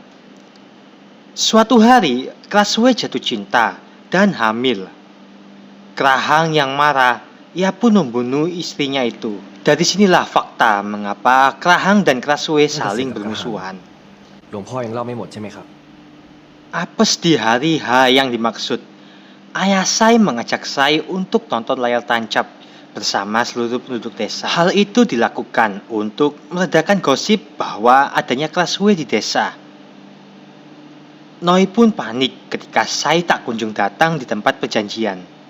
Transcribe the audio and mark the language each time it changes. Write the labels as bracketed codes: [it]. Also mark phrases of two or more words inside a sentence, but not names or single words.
[id] Suatu hari, Crossway jatuh cinta dan hamil. Kerahang yang marah, ia pun membunuh istrinya itu. Dari sinilah fakta mengapa Kerahang dan Crossway saling bermusuhan. [th] หลวงพ่อยังเล่าไม่หมดใช่ไหมครับ [id] Apes di hari H yang dimaksud. Ayah Sai mengajak Sai untuk nonton layar tancap bersama seluruh penduduk desa. Hal itu dilakukan untuk meredakan gosip bahwa adanya Crossway di desa. Noi pun panik ketika Sai tak kunjung datang di tempat perjanjian.